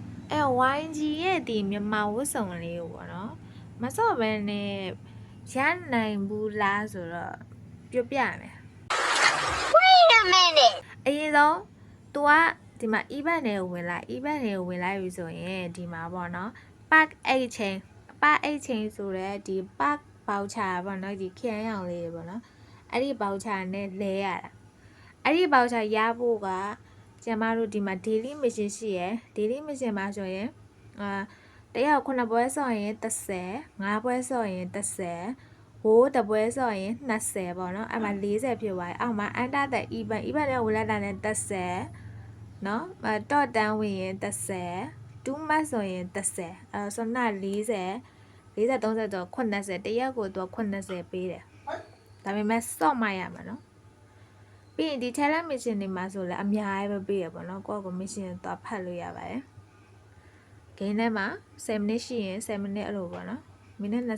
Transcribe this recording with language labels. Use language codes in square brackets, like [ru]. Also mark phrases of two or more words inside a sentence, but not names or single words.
[my] YG ရဲ့ဒီမြန်မာဝတ်စုံလေးကိုပေါ့နော်မစော့ဘဲနဲ့ရနိုင်ဘူးလားဆိုတော့ပြောပြမယ် [en] Wait a minute [my] အရင်ဆုံး तू ကဒီမှာ event တွေကိုဝင်လိုက် event တွေကိုဝင်လိုက်ပြီဆိုရင်ဒီမှာပေါ့နော် [en] park 8 chain park 8 chain [my] ဆိုတော့ဒီ park voucher ပေါ့နော်ဒီခရမ်းရောင်လေးပေါ့နော်အဲ့ဒီ voucher နဲ့လဲရတာအဲ့ဒီ voucher ရဖို့ကကျမတို့ဒီမှာ [en] daily mission [my] ရှိရယ် [en] daily mission [my] မှာဆိုရင်တယောက်9ပွဲဆော့ရင် 30 5ပွဲဆော့ရင်30ဟိုးတပွဲဆော့ရင်20ပေါ့နော်အဲ့မှာ40ဖြစ်သွားပြီအောက်မှာ [en] under the event [my] နဲ့ဝင်လာတာနဲ့30နော်တော့တန်းဝင်ရင်30 [en] 2 month [my] ဆိုရင်30အဲ့ဆိုတော့40 30တော့80တရက်ကိုတော့80ပေးတယ်ဒါပေမဲ့ ဆော့မှရမှာနော်ပြီးရင်ဒီ [en] challenge mission [my] တွေမှာဆိုလည်းအများကြီးပဲပေးရပေါ့နော်ကိုယ့်ကို mission တော့ဖတ်လို့ရပါတယ် game ထဲမှာ [en] 10 minute [my] ရှိရင် [en] 10 minute [my] အဲ့လိုပေါ့နော်မိနစ်20